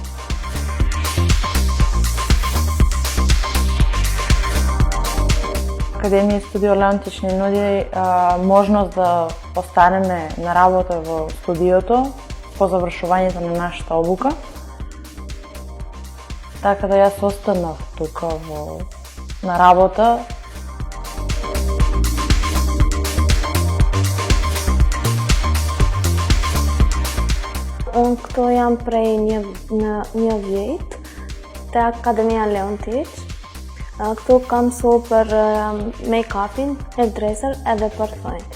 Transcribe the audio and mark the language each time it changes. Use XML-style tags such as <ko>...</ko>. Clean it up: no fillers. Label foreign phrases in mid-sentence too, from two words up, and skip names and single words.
<mk>Академија Студио Леонтич ни нуди можност да останеме на работа во студиото по завршувањето на нашата обука. Така да јас останав тука на работа.</mk> <sq>Këto jam prej një vjet te Akademia Leontiç. Këtu kam mësu për make-upin, hairdresser edhe parfumit.</sq>